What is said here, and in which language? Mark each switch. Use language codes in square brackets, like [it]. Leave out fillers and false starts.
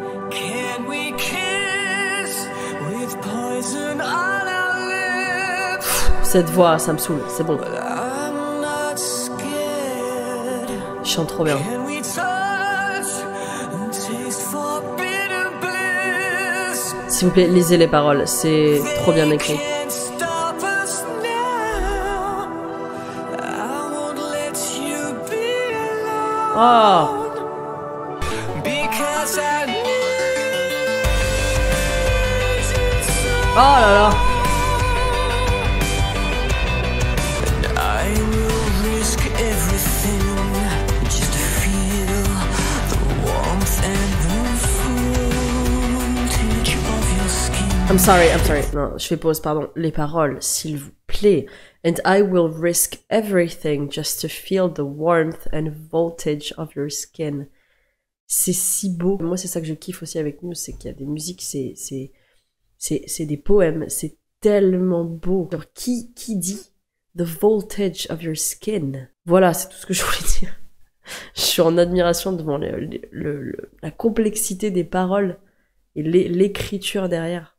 [en] Can we kiss with poison on our lips? [fr] Cette voix, ça me saoule, c'est bon. [en] But I'm not scared. [fr] Je chante trop bien. [en] Can we touch and taste forbidden bliss? [fr] S'il vous plaît, lisez les paroles, c'est trop bien écrit. [en] Can't stop us now. I won't let you be alone. Oh, Because I need you so. [fr] oh là là. [en] I will risk everything just to feel the warmth and the voltage of your skin. I'm sorry. [fr] Non, je fais pause, pardon. Les paroles, s'il vous plaît. [en] And I will risk everything just to feel the warmth and voltage of your skin. [fr] C'est si beau. Moi, c'est ça que je kiffe aussi avec nous, c'est qu'il y a des musiques, c'est des poèmes, c'est tellement beau. Alors, qui dit [en] the voltage of your skin? [fr] Voilà, c'est tout ce que je voulais dire. Je suis en admiration devant la complexité des paroles et l'écriture derrière.